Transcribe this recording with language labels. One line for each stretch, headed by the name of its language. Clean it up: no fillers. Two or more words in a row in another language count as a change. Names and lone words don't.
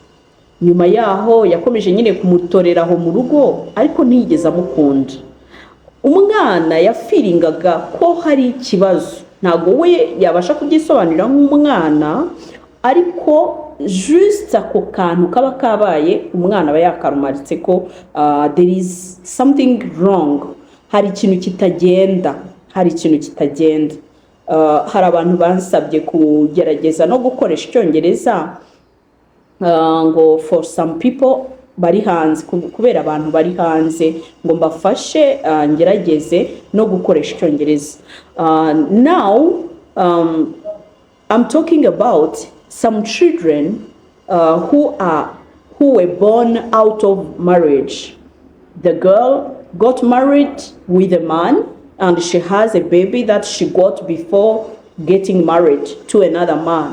Kinyarwanda: Nyuma yaho yakomeje nyine kumutorera aho mu rugo ariko ntiyigeze amukunda. Umwana yafiringaga ko hari ikibazo ntago we yabasha kugisobanurira nk'umwana ariko just ako kantu kaba kabaye umwana aba yakarumaritse ko
English: there is something wrong,
Kinyarwanda: hari ikintu kitagenda. Hari abantu bansabye kugerageza no gukoresha icyongereza ngo
English: for some people
Kinyarwanda: bari hanze kubera abantu bari hanze ngo mbafashe ngerageze no gukoresha icyongereza.
English: Now I'm talking about some children who were born out of marriage. The girl got married with a man and she has a baby that she got before getting married to another man.